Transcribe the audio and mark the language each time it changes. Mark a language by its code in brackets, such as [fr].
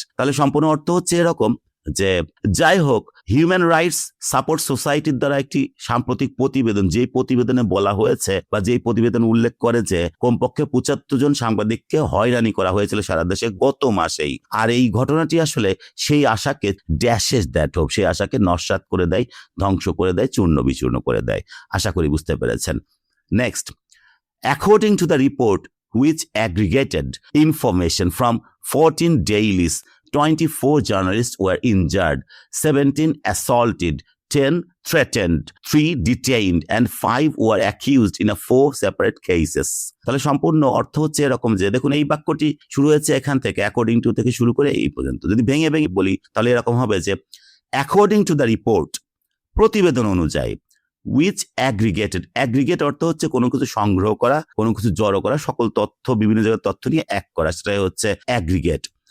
[bn] তাহলে সম্পূর্ণ অর্থ হচ্ছে এরকম যে যাই হোক, হিউম্যান রাইটস সাপোর্ট সোসাইটির দ্বারা একটি সাম্প্রতিক প্রতিবেদন, যেই প্রতিবেদনে বলা হয়েছে বা যেই প্রতিবেদন উল্লেখ করে যে কমপক্ষে 75 জন সাংবাদিককে হয়রানি করা হয়েছিল সারা দেশে গত মাসেই। আর এই ঘটনাটি আসলে সেই আশাকে [en] dashes that hope, [bn] সেই আশাকে নস্যাৎ করে দেয়, ধ্বংস করে দেয়, চূর্ণ বিচূর্ণ করে দেয়। আশা করি বুঝতে পেরেছেন। [en] Next, according to the report which aggregated information from 14 dailies, 24 journalists were injured, 17 assaulted, 10 threatened, 3 detained, and 5 were accused in 4 separate cases. [bn] তাহলে সম্পূর্ণ অর্থ হচ্ছে এরকম যে দেখুন, এই বাক্যটি শুরু হয়েছে এখান থেকে, [en] according to [bn] থেকে শুরু করে এই পর্যন্ত। যদি ভেঙে ভেঙে বলি তাহলে এরকম হবে যে [en] according to the report, [bn] প্রতিবেদন অনুযায়ী, [en] which aggregated, [bn] aggregate অর্থ হচ্ছে কোনো কিছু সংগ্রহ করা, কোনো কিছু জড়ো করা, সকল তথ্য বিভিন্ন জায়গার তথ্য নিয়ে এক করা, সেটাই হচ্ছে অ্যাগ্রিগেট।